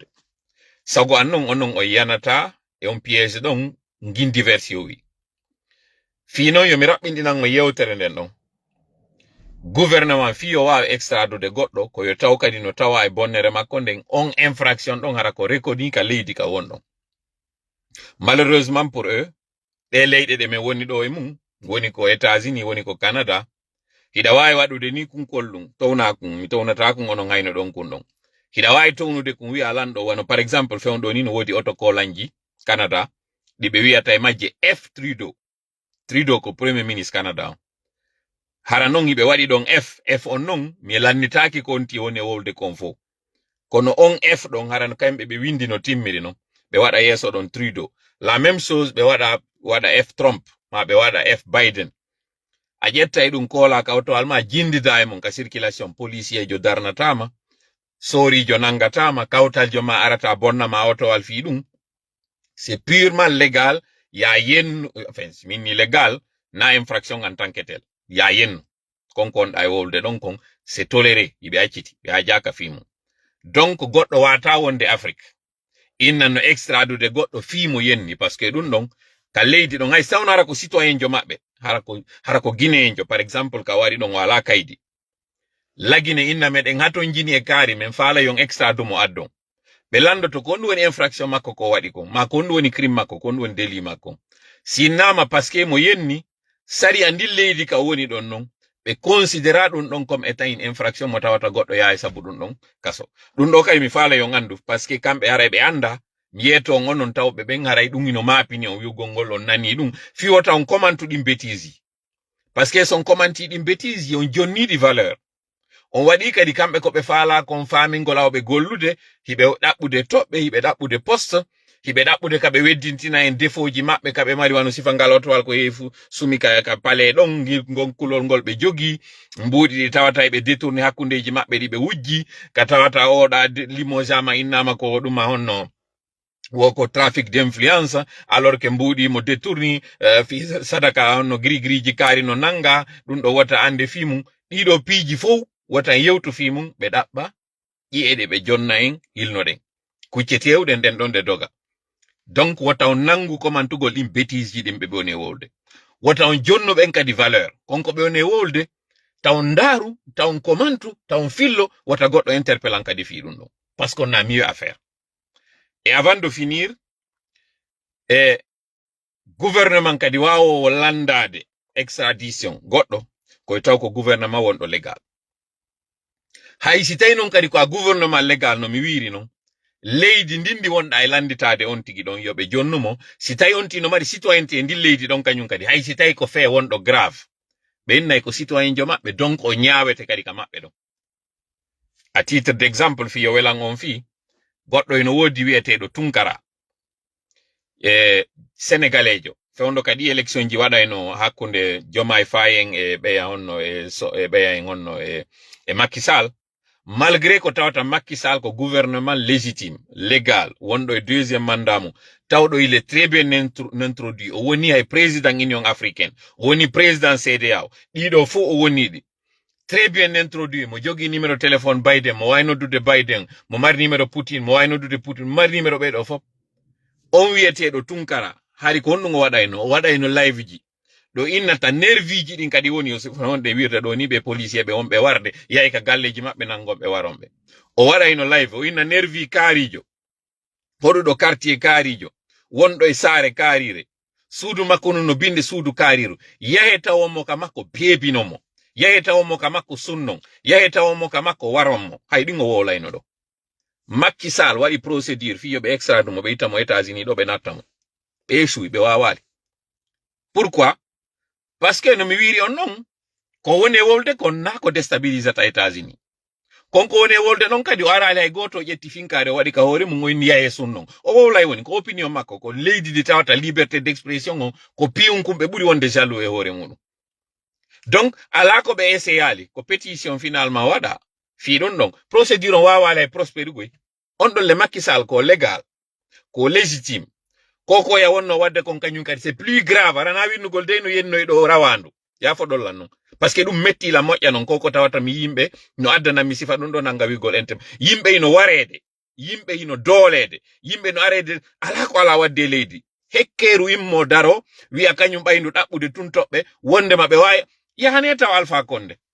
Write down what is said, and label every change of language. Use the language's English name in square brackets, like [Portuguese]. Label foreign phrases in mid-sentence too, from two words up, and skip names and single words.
[Fula] Sago an non onon o yanata e on piège ɗon gindi version wi. Fi non yomi raɓɓindinan mo yewtere nden ɗon. Gouvernement fiyo wawi extradude goɗɗo ko yo taw kadi no tawa e bonnere makko nden on infraction ɗon hara ko reconi ka leydi ka wonɗon. [French] Malheureusement pour eux, [Fula] ɗe leyɗe ɗe min woni ɗo e mum woni ko États-Unis woni ko Canada hiɗa wawi waɗude ni kunkol ɗum towna kun mi townata kun onon hayno ɗon kun ɗon hiɗa wawi townude kun wi'a lanɗo wano [French] par exemple [Fula] fewɗo ni no wodi autocollanji Canada ɗi ɓe wiyata e majje F Trudeau ko [French] premier ministre [Fula] Canada hara non hiɓe waɗi ɗon F on non mi lannitaki ko onti woni e wolde kon fo kono on F ɗon haran kamɓe ɓe windi no timmiri non ɓe waɗa yeso ɗon Trudeau [French] la même chose [Fula] ɓe waɗa F Trump ma ɓe waɗa F Biden a ƴetta e ɗum kola kawtowal ma jindida e mon ka [French] circulation policier [Fula] jo darnatama sorijo nangatama kawtaljo ma arata bonnama otowal fi ɗum [French] c'est purement légal [Fula] ya yennu enfin minni légal na [French] infraction en tant que tel [Fula] ya yennu konkon ɗa e wolde ɗon kon [French] c'est toléré [Fula] yiɓe acciti ɓe ha jaka fimo donc goɗɗo wata wonde Afrique inna no extradude goɗɗo fimo yenni [French] parce que [Fula] ɗum ɗon ka leydi ɗon hay sawno hara ko citoyen jo maɓɓe hara ko guinéen jo [French] par exemple [Fula] ka wari ɗon wala kaydi lagine inna meɗen haton jini e kaari men faala yon extradu mo addon ɓe landoto ko woni infraction makko ko waɗi kon ma ko woni crime makko ko woni délit makko sinnama [French] parce que [Fula] mo yenni sari andil leydi ka woni ɗon non ɓe considéra ɗum ɗon [French] comme état une infraction [Fula] mo tawata goɗɗo yahay sabu ɗum ɗon kaso ɗum ɗo kay mi faala yon andu [French] parce que [Fula] kamɓe haray ɓe anda miyeto onon tawɓe ɓen haray ɗum ino mapini on wiugol ngol on nani ɗum fiwota on commantuɗin [French] bêtise parce que [Fula] son commantiɗin bêtise on jonniɗi valeur on waɗi kadi kamɓe ko ɓe faala kon famingol awɓe gollude hiɓe ɗaɓɓude toɓɓe hiɓe ɗaɓɓude poste hiɓe ɗaɓɓude kaɓe weddintina [French] en défaut [Fula] ji maɓɓe kaɓe mari wano sifa ngal otowal ko yeefu sumi ka pale ɗon gon kulol ngol ɓe jogi mbuuɗi ɗi tawata eɓe détourné hakkundeji maɓɓe ɗi ɓe wujji ka tawata oɗa limojama innama ko ɗuma honno woko [French] trafic d'influence alors que [Fula] mbuuɗi mo détourni fi sadaka honno gris-griji kaari no nanga ɗum ɗo wata ande fimu ɗiɗo piiji fof wata yewtu fi mum ɓe ɗaɓɓa ƴi'eɗe ɓe jonna en hilnoɗen kucce tewɗen ɗen ɗon de doga donc wata on nangu komantugol ɗin bêtise ji ɗin ɓe woni e wolde wata on jonno ɓen kadi valeur konko ɓe woni e wolde tawon ndaaru tawon komantu tawon fillo wata goɗɗo interpellant kadi fi ɗum ɗon [French] parce qu'on a mieux à faire et avant de finir gouvernement [Fula] kadi wawo landade extradition goɗɗo koye taw ko gouvernement wonɗo légal hay si tawi non kadi ko a [French] gouvernement légal [Fula] no mi wiri non leydi ndindi wonɗa e landitade on tigi ɗon yoɓe jonnumo si tawi on tino mari citoyenneté ndi leydi ɗon kañum kadi hay si tawi ko fee wonɗo grave ɓe innayi ko citoyen jo maɓɓe donc o ñaawete kadi ka maɓɓe ɗon [French] à titre d'exemple [Fula] fi yo welan on fi goɗɗo eno wodi wiyeteɗo Tunkara sénégalais jo fewndo kadi élection ji waɗayno hakkunde Diomaye Faye en e ɓeya honno e ɓeya en honno e Macky Sall malgré ko tawata Macky Sall ko [French] gouvernement légitime légal [Fula] wonɗo e [French] deuxième mandat [Fula] mum tawɗo [French] il est très bien introduit [Fula] o woni hay [French] président Union africaine [Fula] o woni président CEDEAO ɗiɗo fof o woniɗi [French] très bien introduit [Fula] mo jogi [French] numéro téléphone [Fula] Biden mo wawi noddude Biden mo mari numéro Poutine mo wawi noddude Poutine mo mari numéro ɓeɗo fof on wiyeteɗo Tunkara hari ko honɗum o waɗayno live ji ɗo innata nervi ji ɗin kadi woni wonɓe wirta ɗo ni ɓe policier ɓe wonɓe warde yahi ka galleji maɓɓe nangonɓe waronɓe o waɗayno live o inna nervi kaarijo hoɗuɗo quartier kaarijo wonɗo e saare kaarire suudu makko no binde suudu kaariru yahe tawonmo ka makko beebinomo yahe tawonmo ka makko sunnon yahe tawonmo ka makko waronmo hay ɗin o wolayno ɗo Macky Sall waɗi procédure fi yoɓe extrade mo ɓe ittamo États-Unis ɗo ɓe nattamo ɓe échoui ɓe wawali pourquoi [French] parce que [Fula] no mi wiri on non ko woni e wolde kon na ko déstabilisata États-Unis konko woni wolde non kadi o arali hay goto ƴetti finkare waɗi ka hoore mum woni yaye sunnon o wowlay woni ko opinion makko ko leydi di tawata [French] liberté d'expression [Fula] on ko piyun kumɓe ɓuri wonde jaloux e hoore muɗum donc ala ko ɓe essayali ko [French] pétition finalement [Fula] waɗa fiɗon ɗon procédure on wawala e prospéri goy on ɗon le Macky Sall ko légal ko légitime koko ya wonno wadde kon kañum kadi [French] c'est plus grave [Fula] arana winnugol dey no yennoy ɗo rawandu yafo ɗollan non parce que ɗum metti la moƴƴa non koko tawata mi yimɓe no addana mi sifa ɗum ɗo nanga wigol entem yimɓe ino warede yimɓe ino doolede yimɓe no arede ala ko ala wadde leydi hekkeru immo daro wiya kañum ɓayndu ɗaɓɓude tun toɓɓe wondema ɓe wawi yahane taw Alpha Condé